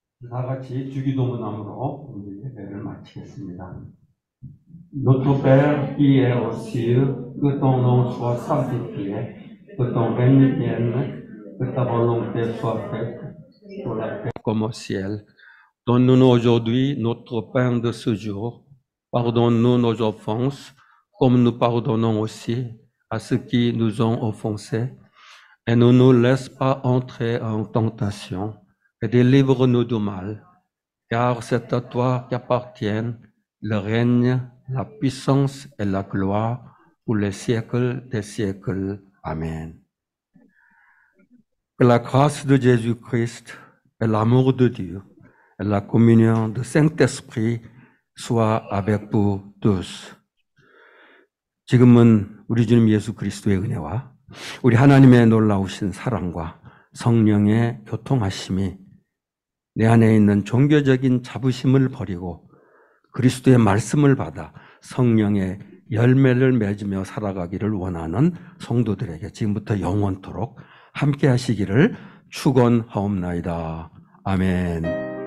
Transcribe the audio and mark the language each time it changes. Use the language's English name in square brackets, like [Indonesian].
[Korean] 다 같이 주기도문함으로 우리 예배를 마치겠습니다. [French] Notre Père qui est aux cieux, que ton nom soit sanctifié, que ton règne vienne, que ta volonté soit faite sur la terre comme au ciel. Donne-nous aujourd'hui notre pain de ce jour. Pardonne-nous nos offenses, comme nous pardonnons aussi à ceux qui nous ont offensés. Et ne nous laisse pas entrer en tentation, et délivre-nous du mal. Car c'est à toi qu'appartiennent le règne, la puissance et la gloire pour les siècles des siècles. Amen. Que la grâce de Jésus-Christ et l'amour de Dieu et la communion du Saint-Esprit soient avec vous tous. [Korean] 지금은 우리 주님 예수 그리스도의 은혜와 우리 하나님의 놀라우신 사랑과 성령의 교통하심이 내 안에 있는 종교적인 자부심을 버리고 그리스도의 말씀을 받아 성령의 열매를 맺으며 살아가기를 원하는 성도들에게 지금부터 영원토록 함께 하시기를 축원하옵나이다. 아멘.